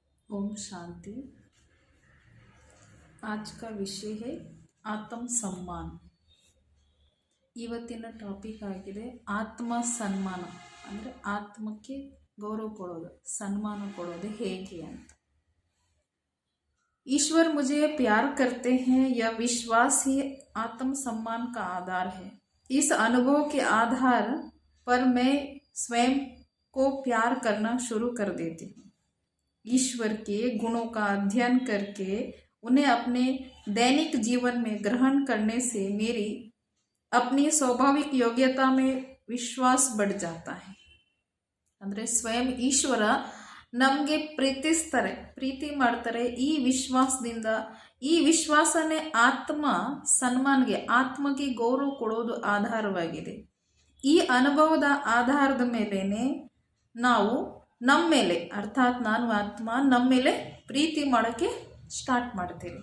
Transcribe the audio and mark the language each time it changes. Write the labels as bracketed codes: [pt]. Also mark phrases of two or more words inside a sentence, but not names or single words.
[hi] ओम शांति। आज का विषय है आत्म सम्मान। [kn] ಇವತ್ತಿನ ಟಾಪಿಕ್ ಆಗಿದೆ ಆತ್ಮ ಸನ್ಮಾನ, ಅಂದರೆ ಆತ್ಮಕ್ಕೆ ಗೌರವ ಕೊಡೋದು, ಸನ್ಮಾನ ಕೊಡೋದು ಹೇಗೆ ಅಂತ। [hi] ईश्वर मुझे प्यार करते हैं, यह विश्वास ही आत्म सम्मान का आधार है। इस अनुभव के आधार पर मैं स्वयं को प्यार करना शुरू कर देती हूँ। ईश्वर के गुणों का अध्ययन करके उन्हें अपने दैनिक जीवन में ग्रहण करने से मेरी अपनी स्वाभाविक योग्यता में विश्वास बढ़ जाता है। [kn] ಅಂದರೆ ಸ್ವಯಂ ಈಶ್ವರ ನಮಗೆ ಪ್ರೀತಿ ಮಾಡ್ತಾರೆ। ಈ ವಿಶ್ವಾಸದಿಂದ, ಈ ವಿಶ್ವಾಸನೇ ಆತ್ಮ ಸನ್ಮಾನ್ಗೆ, ಆತ್ಮಗೆ ಗೌರವ ಕೊಡೋದು ಆಧಾರವಾಗಿದೆ। ಈ ಅನುಭವದ ಆಧಾರದ ಮೇಲೇನೆ ನಾವು ನಮ್ಮ ಮೇಲೆ, ಅರ್ಥಾತ್ ನಾನು ಆತ್ಮ ನಮ್ಮ ಮೇಲೆ ಪ್ರೀತಿ ಮಾಡೋಕ್ಕೆ ಸ್ಟಾರ್ಟ್ ಮಾಡ್ತೇವೆ।